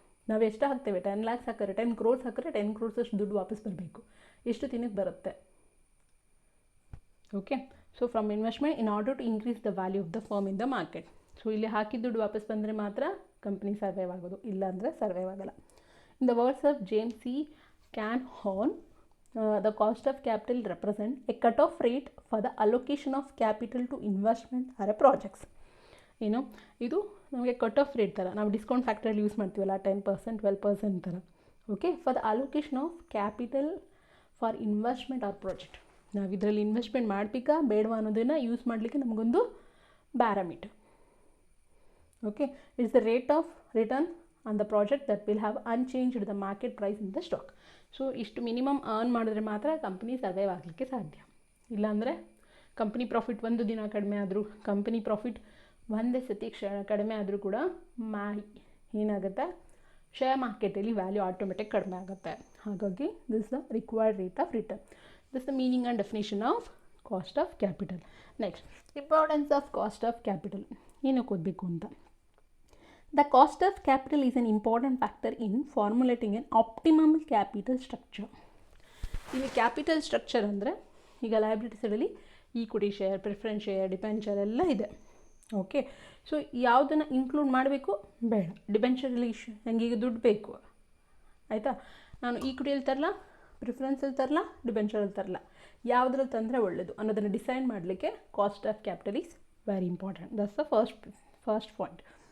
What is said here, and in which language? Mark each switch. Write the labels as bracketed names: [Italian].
[Kannada] ನಾವು ಎಷ್ಟು ಹಾಕ್ತೇವೆ, 10 lakhs ಹಾಕಿದ್ರೆ 10 crores ಹಾಕಿದ್ರೆ 10 crores ಅಷ್ಟು ದುಡ್ಡು ವಾಪಸ್ ಬರಬೇಕು. ಎಷ್ಟು ದಿನಕ್ಕೆ ಬರುತ್ತೆ? [English] Okay, so from investment in order to increase the value of the firm in the market. [Kannada] So ಇಲ್ಲಿ ಹಾಕಿದ ದುಡ್ಡು ವಾಪಸ್ ಬಂದರೆ ಮಾತ್ರ ಕಂಪ್ನಿ ಸರ್ವೈವ್ ಆಗೋದು, ಇಲ್ಲಾಂದರೆ ಸರ್ವೈವ್ ಆಗಲ್ಲ. In the words of James C can horn, [English] the cost of capital represent a cut-off rate for the allocation of capital to investment or a projects. [Kannada] ಇದು ನಮಗೆ ಕಟ್ ಆಫ್ ರೇಟ್ ಥರ, ನಾವು discount ಫ್ಯಾಕ್ಟರಲ್ಲಿ use ಮಾಡ್ತೀವಲ್ಲ 10%, 12% ಥರ. [English] Okay, for the allocation of capital for investment or project. [Kannada] ನಾವು ಇದರಲ್ಲಿ investment ಮಾಡಬೇಕಾ ಬೇಡವಾ ಅನ್ನೋದನ್ನು ಯೂಸ್ ಮಾಡಲಿಕ್ಕೆ ನಮಗೊಂದು parameter. [English] Okay, it's the rate of return on the project that will have unchanged the market price in the stock. [Kannada] So ಇಷ್ಟು minimum earn ಮಾಡಿದ್ರೆ ಮಾತ್ರ ಕಂಪ್ನಿ ಸರ್ವೈವ್ ಆಗಲಿಕ್ಕೆ ಸಾಧ್ಯ. ಇಲ್ಲಾಂದರೆ ಕಂಪ್ನಿ ಪ್ರಾಫಿಟ್ ಒಂದು ದಿನ ಕಡಿಮೆ ಆದರೂ, ಕಂಪ್ನಿ ಪ್ರಾಫಿಟ್ ಒಂದೇ ಸತಿ ಕಡಿಮೆ ಆದರೂ ಕೂಡ ಏನಾಗುತ್ತೆ, ಶೇರ್ ಮಾರ್ಕೆಟಲ್ಲಿ ವ್ಯಾಲ್ಯೂ ಆಟೋಮೆಟಿಕ್ ಕಡಿಮೆ ಆಗುತ್ತೆ. ಹಾಗಾಗಿ [English] This the required rate of return. This the meaning and definition of cost of capital. Next, importance of cost of capital [Kannada] ಏನಕ್ಕೆ ಓದಬೇಕು ಅಂತ. [English] The cost of capital is an important factor in formulating an optimum capital structure. [Kannada] ಇಲ್ಲಿ capital structure ಅಂದರೆ ಈಗ liability ಸೈಡಲ್ಲಿ equity share, preference share, debenture ಎಲ್ಲ ಇದೆ. Okay, so ಯಾವುದನ್ನು ಇನ್ಕ್ಲೂಡ್ ಮಾಡಬೇಕು ಬೇಡ. ಡಿಬೆಂಚರಲ್ಲಿ ನನಗೆ ಈಗ ದುಡ್ಡು ಬೇಕು, ಆಯಿತಾ, ನಾನು ಈಕ್ವಿಟಿಯಲ್ಲಿ ತರಲ್ಲ, ಪ್ರಿಫರೆನ್ಸಲ್ಲಿ ತರಲ್ಲ, ಡಿಬೆಂಚರಲ್ಲಿ ತರಲ್ಲ, ಯಾವುದ್ರಲ್ಲಿ ತಂದರೆ ಒಳ್ಳೆಯದು ಅನ್ನೋದನ್ನು ಡಿಸೈಡ್ ಮಾಡಲಿಕ್ಕೆ [English] Cost of capital is very important. That's the first point.